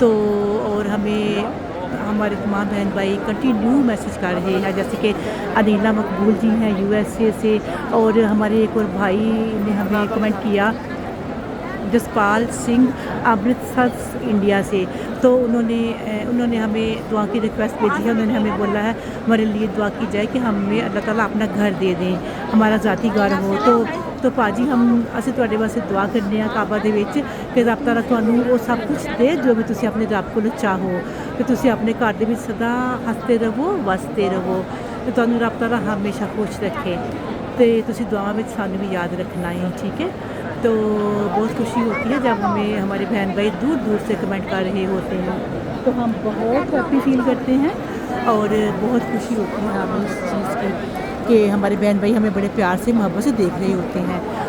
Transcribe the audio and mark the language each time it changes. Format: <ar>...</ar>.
<hi>तो और हमें हमारे तमाम बहन भाई कंटिन्यू मैसेज कर रहे हैं, जैसे कि अनीला मकबूल जी हैं USA से, और हमारे एक और भाई ने हमें कमेंट किया जसपाल सिंह अमृतसर इंडिया से। तो उन्होंने हमें दुआ की रिक्वेस्ट भेजी है। उन्होंने हमें बोला है हमारे लिए दुआ की जाए कि हमें अल्लाह ताला अपना घर दे दें, हमारा ज़ाती घर हो।</hi> <pa>तो पाजी ਅਸੀਂ ਤੁਹਾਡੇ ਵਾਸਤੇ ਦੁਆ ਕਰਨੇ ਆ ਕਾਬਾ ਦੇ ਵਿੱਚ ਕਿ ਰੱਬ ਤਾਲਾ ਤੁਹਾਨੂੰ ਉਹ ਸਭ ਕੁਝ ਦੇ ਜੋ ਵੀ ਤੁਸੀਂ ਆਪਣੇ ਰੱਬ ਕੋਲ ਚਾਹੋ, ਕਿ ਤੁਸੀਂ ਆਪਣੇ ਘਰ ਦੇ ਵਿੱਚ ਸਦਾ ਹੱਸਦੇ ਰਹੋ, ਵਸਦੇ ਰਹੋ, ਤੇ ਤੁਹਾਨੂੰ ਰੱਬ ਤਾਲਾ ਹਮੇਸ਼ਾ ਖੁਸ਼ ਰੱਖੇ, ਤੇ ਤੁਸੀਂ ਦੁਆਵਾਂ ਵਿੱਚ ਸਾਨੂੰ ਵੀ ਯਾਦ ਰੱਖਣਾ है।</pa> <hi>ठीक है। तो बहुत खुशी होती है जब हमें हमारे बहन भाई दूर दूर से कमेंट कर रहे होते हैं, तो हम बहुत हैप्पी फील करते हैं और बहुत खुशी होती है हमें इस चीज़ की कि हमारे बहन भाई हमें बड़े प्यार से मोहब्बत से देख रहे होते हैं।</hi>